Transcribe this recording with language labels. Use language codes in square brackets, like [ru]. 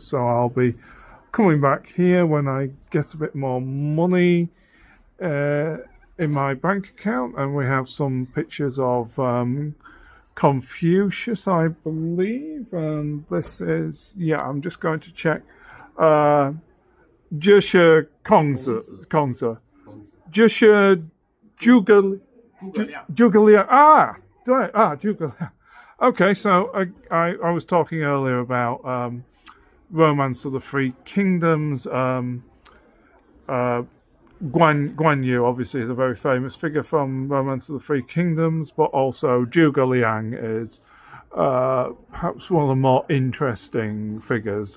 [en] So I'll be coming back here when I get a bit more money in my bank account, and we have some pictures of Confucius, I believe, and this is, yeah, I'm just going to check. [zh] 这是孔子，这是诸葛亮啊，对啊，诸葛亮。 [en] Okay, so I was talking earlier about Romance of the Three Kingdoms. Guan Yu obviously is a very famous figure from Romance of the Three Kingdoms, but also Zhuge Liang is perhaps one of the more interesting figures.